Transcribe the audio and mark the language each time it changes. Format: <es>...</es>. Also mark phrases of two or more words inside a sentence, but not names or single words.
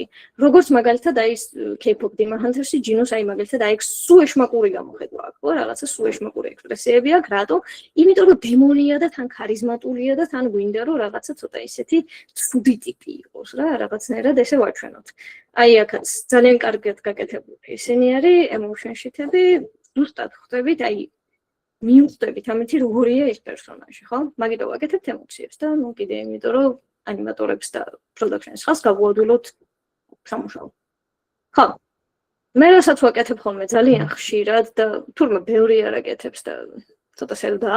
<ka>როგორც მაგალითად აი K-pop Demon Hunters-ი ჯინოს აი მაგალითად აი სულ ეშმაკური გამოხედვა აქვს, ხო, რაღაცა სულ ეშმაკური ექსპრესიები აქვს, რატო? იმიტომ რომ დემონია და თან ქარიზმატულია და თან გვინდა რომ რაღაცა ცოტა ისეთი ცუდი ტიპი იყოს რა, რაღაცნაირად ესე ვაჩვენოთ. აი აქაც ძალიან კარგად გაკეთებული ისინი არის</ka> <en>emotion sheet-</en> <ka>ები, ზუსტად ხვდებით, აი მიუხვდებით ამით როგორია ეს პერსონაჟი, ხო? მაგიტო ვაკეთებთ ემოციებს და ნუ კიდე იმიტომ რომ ანიმატორებს და პროდაქშნის ხალხს გავუადვილოთ სამუშაო. ხო. მე რასაც ვაკეთებ ხოლმე ძალიან ხშირად და თურმე ბევრი არ აკეთებს და ცოტა სელდაა.</ka>